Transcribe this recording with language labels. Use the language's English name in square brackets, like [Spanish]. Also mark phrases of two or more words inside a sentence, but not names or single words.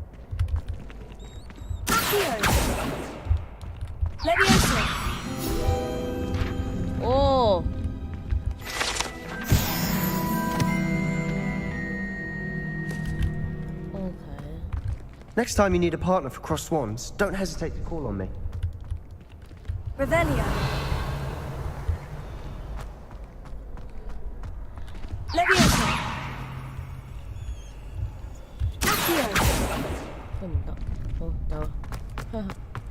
[English] Levioso. 哦。 Next time you need a partner for crossed wands, don't hesitate to call on me. Revelio. Levioso. Accio. [Cantonese] 都唔得，好得。哈哈。